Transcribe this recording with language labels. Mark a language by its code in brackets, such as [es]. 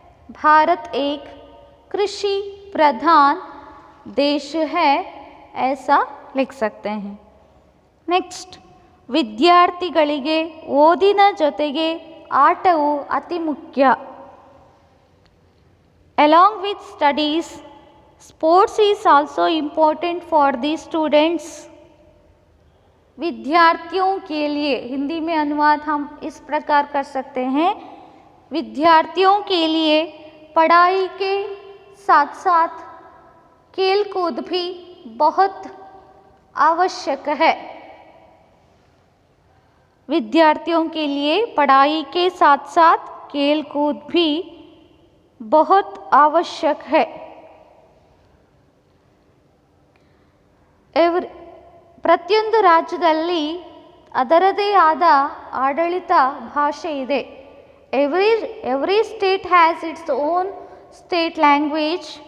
[hi] भारत एक कृषि प्रधान देश है, ऐसा लिख सकते हैं. [kn] नेक्स्ट, ವಿದ್ಯಾರ್ಥಿಗಳಿಗೆ ಓದಿನ ಜೊತೆಗೆ ಆಟವು ಅತಿ ಮುಖ್ಯ. [en] along with studies, sports is also important for the students. [hi] विद्यार्थियों के लिए हिंदी में अनुवाद हम इस प्रकार कर सकते हैं. विद्यार्थियों के लिए पढ़ाई के साथ साथ खेल कूद भी बहुत आवश्यक है. विद्यार्थियों के लिए पढ़ाई के साथ साथ खेल कूद भी बहुत आवश्यक है. [kn] ಪ್ರತಿಯೊಂದು ರಾಜ್ಯದಲ್ಲಿ ಅದರದೇ ಆದ ಆಡಳಿತ ಭಾಷೆ ಇದೆ. [en] Every state has its own state language.